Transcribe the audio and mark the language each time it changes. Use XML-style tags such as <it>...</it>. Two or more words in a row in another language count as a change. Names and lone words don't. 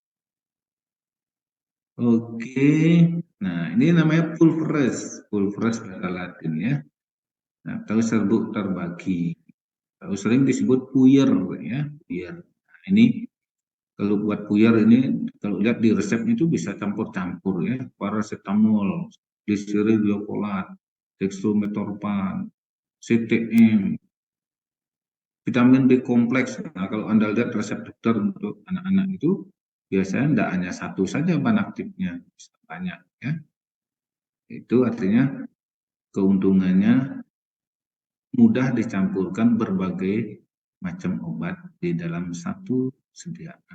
<id>Oke, nah ini namanya pulveres bahasa Latin ya, atau serbuk terbagi, atau sering disebut puyer ya, puyer. Nah, ini kalau buat puyer ini, kalau lihat di resepnya itu bisa campur-campur ya, paracetamol, glyceryl glycolat, dextrometorphan, CTM, vitamin B kompleks. Nah, kalau Anda lihat resep dokter untuk anak-anak itu, biasanya tidak hanya satu saja bahan aktifnya, bisa banyak ya. Itu artinya keuntungannya mudah dicampurkan berbagai macam obat di dalam satu sediaan.</id>